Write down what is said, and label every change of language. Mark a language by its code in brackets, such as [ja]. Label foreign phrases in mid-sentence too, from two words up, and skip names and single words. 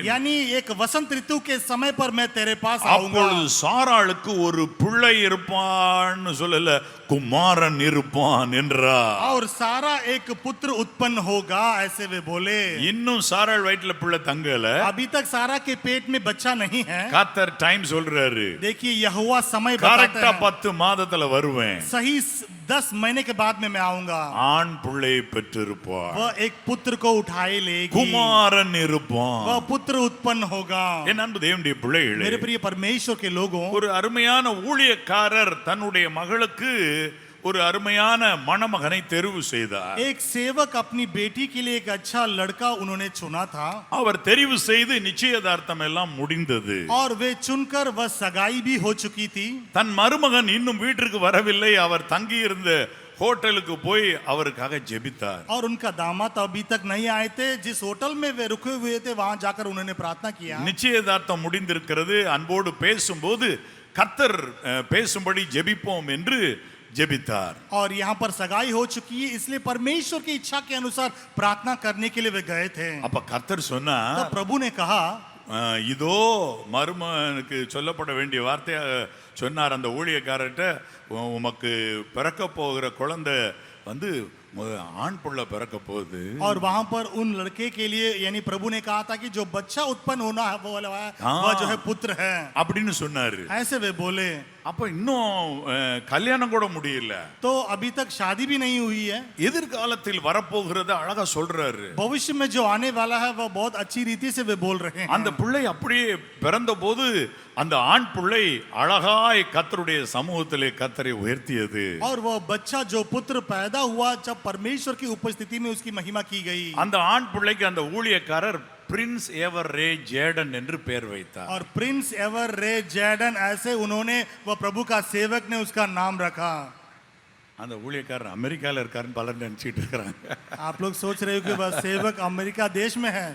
[hi] यानी एक वसंत ऋतु के समय पर मैं तेरे पास आऊंगा. [ta] அப்பொழுது சாராளுக்கு ஒரு பிள்ளை இருப்பான்னு சொல்லல, குமாரன் இருப்பான் என்றார். [hi] और सारा एक पुत्र उत्पन्न होगा ऐसे वे बोले. [ta] இன்னும் சாராள் வயிற்றுல பிள்ளை தங்கல. [hi] अभी तक सारा के पेट में बच्चा नहीं है. [ta] கர்த்தர் டைம் சொல்றாரு, [hi] देखिए यहोवा समय बताता [ta] கரெக்ட்டா [hi] है, [ta] 10 மாதத்துல வருவேன், [hi] सही 10 महीने के बाद में मैं आऊंगा. [ta] ஆண் பிள்ளையை பெற்றிருப்பார், [hi] वह एक पुत्र को उठाए लेगी, [ta] குமாரன் இருப்பான். [hi] वह पुत्र उत्पन्न होगा. [ta] என் அன்பு தேவனுடைய பிள்ளைகளே, [hi] मेरे प्रिय परमेश्वर के लोगों, [ta] ஒரு அருமையான ஊழியக்காரர் தன்னுடைய மகளுக்கு ஒரு அருமையான மணமகனை தெரிவு செய்தார். [hi] एक सेवक अपनी बेटी के लिए एक अच्छा लड़का उन्होंने चुना था. [ta] அவர் தெரிவு செய்து நிச்சயதார்த்தம் எல்லாம் முடிந்தது. [hi] और वे चुनकर वह सगाई भी हो चुकी थी. [ta] தன் மருமகன் இன்னும் வீட்டிற்கு வரவில்லை. அவர் தங்கி இருந்த ஹோட்டலுக்கு போய் அவருக்காக ஜெபித்தார். [hi] और उनका दामाद अभी तक नहीं आए थे. जिस होटल में वे रुके हुए थे वहां जाकर उन्होंने प्रार्थना किया. [ta] நிச்சயதார்த்தம் முடிந்திருக்கிறது. அன்போடு பேசும்போது கர்த்தர் பேசும்படி ஜெபிப்போம் என்று ஜெபித்தார். [hi] और यहाँ पर सगाई हो चुकी है, इसलिए परमेश्वर की इच्छा के अनुसार प्रार्थना करने के लिए वे गए थे. [ta] அப்ப கர்த்தர் சொன்னார், [hi] तब प्रभु ने कहा, [ta] இதோ மருமகனுக்கு சொல்லப்பட வேண்டிய வார்த்தையை சொன்னார் அந்த ஊழியக்காரர்கிட்ட, உமக்கு பிறக்க போகிற குழந்தை வந்து ஆண் புள்ள பிறக்க போகுது. [hi] और वहां पर उन लड़के के लिए यानी प्रभु ने कहा था कि जो बच्चा उत्पन्न होना है वो जो है पुत्र है [ta] அப்படின்னு சொன்னாரு. [hi] ऐसे वे बोले. [ta] அப்ப இன்னும் கல்யாணம் கூட முடியல. [hi] तो अभी तक शादी भी नहीं हुई है। [ta] எதிர்காலத்தில் வரப்போகிறத அழகா சொல்றாரு. [hi] भविष्य में जो आने वाला है वह बहुत अच्छी रीति से वे बोल रहे हैं। [ta] அந்த பிள்ளை அப்படியே பிறந்த போது அந்த ஆண் பிள்ளை அழகாய் கர்த்தருடைய சமூகத்திலே கர்த்தரை உயர்த்தியது. [hi] और वह बच्चा जो पुत्र पैदा हुआ जब परमेश्वर की उपस्थिति में उसकी महिमा की गई। [ta] அந்த ஆண் பிள்ளைக்கு அந்த ஊழியக்காரர் பிரின்ஸ் எவர் ரே ஜேடன் என்று பெயர் வைத்தார். [hi] और प्रिंस एवर रे जैडन ऐसे उन्होंने वह प्रभु का सेवक ने उसका नाम रखा। [ta] அந்த ஊழியக்காரர் அமெரிக்கால இருக்காருன்னு பலர் நினைச்சிட்டு இருக்காங்க. [hi] आप लोग सोच रहे हो कि वह सेवक अमेरिका देश में है।